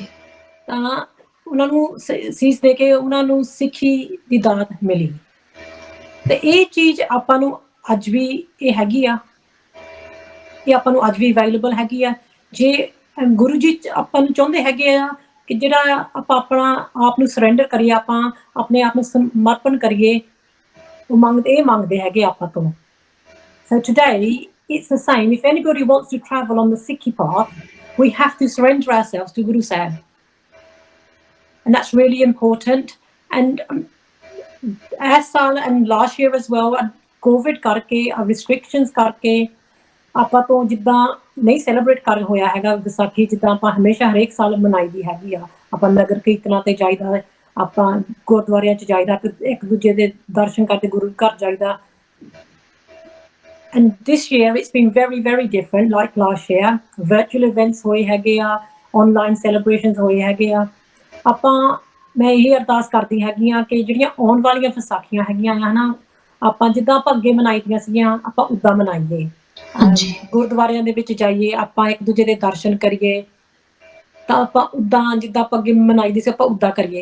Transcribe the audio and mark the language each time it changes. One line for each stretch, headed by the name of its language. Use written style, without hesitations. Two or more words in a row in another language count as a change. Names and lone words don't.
Punjabi: ਤਾਂ ਉਹਨਾਂ ਨੂੰ ਸੀਸ ਦੇ ਕੇ ਉਹਨਾਂ ਨੂੰ ਸਿੱਖੀ ਦੀ ਦਾਤ ਮਿਲੀ ਤੇ ਇਹ ਚੀਜ਼ ਆਪਾਂ ਨੂੰ ਅੱਜ ਵੀ ਇਹ ਹੈਗੀ ਆ, ਇਹ ਆਪਾਂ ਨੂੰ ਅੱਜ ਵੀ ਅਵੇਲੇਬਲ ਹੈਗੀ ਆ। ਜੇ ਗੁਰੂ ਜੀ ਆਪਾਂ ਨੂੰ ਚਾਹੁੰਦੇ ਹੈਗੇ ਆ ਕਿ ਜਿਹੜਾ ਆਪਾਂ ਆਪਣਾ ਆਪ ਨੂੰ ਸਰੈਂਡਰ ਕਰੀਏ, ਆਪਾਂ ਆਪਣੇ ਆਪ ਨੂੰ ਸਮਰਪਣ ਕਰੀਏ, ਉਹ ਮੰਗਦੇ ਹੈਗੇ ਆਪਾਂ ਤੋਂ।
English: So today it's the same. If anybody wants to travel on the Sikhi path, we have to surrender ourselves to Guru Sahib, and that's really important. And as ਸਾਲ and last year as well,
Punjabi: COVID ਕਰਕੇ restrictions ਕਰਕੇ ਆਪਾਂ ਤੋਂ ਜਿੱਦਾਂ ਨਹੀਂ ਸੈਲੀਬ੍ਰੇਟ ਕਰ ਹੋਇਆ ਹੈਗਾ ਵਿਸਾਖੀ ਜਿੱਦਾਂ ਆਪਾਂ ਹਮੇਸ਼ਾ ਹਰੇਕ ਸਾਲ ਮਨਾਈ ਦੀ ਹੈਗੀ ਆ। ਆਪਾਂ ਨਗਰ ਕੀਰਤਨਾਂ ਤੇ ਜਾਈਦਾ, ਆਪਾਂ ਗੁਰਦੁਆਰਿਆਂ 'ਚ ਜਾਈਦਾ, ਇੱਕ ਦੂਜੇ ਦੇ ਦਰਸ਼ਨ ਕਰਦੇ, ਗੁਰੂ ਘਰ ਜਾਈਦਾ।
English: And this year it's been very very different like last year. Virtual events
Punjabi: ਹੋਏ ਹੈਗੇ ਆ,
English: online celebrations
Punjabi: ਹੋਏ ਹੈਗੇ ਆ। ਮੈਂ ਇਹ ਅਰਦਾਸ ਕਰਦੀ ਹੈਗੀ ਆ ਕਿ ਜਿਹੜੀਆਂ ਆਉਣ ਵਾਲੀਆਂ ਵਿਸਾਖੀਆਂ ਹੈਗੀਆਂ ਆ ਨਾ, ਆਪਾਂ ਜਿੱਦਾਂ ਆਪਾਂ ਅੱਗੇ ਮਨਾਈ ਦੀਆਂ ਸੀਗੀਆਂ ਆਪਾਂ ਉੱਦਾਂ ਮਨਾਈਏ। ਗੁਰਦੁਆਰਿਆਂ ਦੇ ਵਿੱਚ ਜਾਈਏ, ਆਪਾਂ ਇੱਕ ਦੂਜੇ ਦੇ ਦਰਸ਼ਨ ਕਰੀਏ, ਤਾਂ ਆਪਾਂ ਉੱਦਾਂ ਜਿੱਦਾਂ ਆਪਾਂ ਅੱਗੇ ਮਨਾਈ ਦੀ ਸੀ ਆਪਾਂ ਉੱਦਾਂ ਕਰੀਏ।